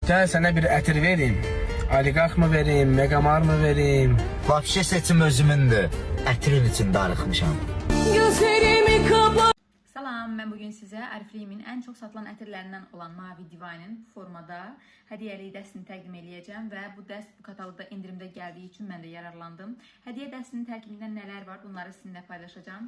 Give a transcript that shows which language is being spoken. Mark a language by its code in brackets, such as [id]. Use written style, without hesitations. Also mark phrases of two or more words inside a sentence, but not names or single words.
[tr] Gel sana bir ətir vereyim. Oliqarx mı vereyim, Megamar mı vereyim? [az] Vapşe seçim özümündür. Ətrin için darıxmışam. Salam, mən bugün sizə Arifleyemin ən çox satılan ətirlərindən olan Mavi Divine'ın bu formada hədiyyəlik dəstini təqdim edəcəm və bu dəst bu kataloqda indirimdə gəldiyi üçün mən də yararlandım. Hədiyyə dəstinin tərkibində nələr var, bunları sizinlə paylaşacağım.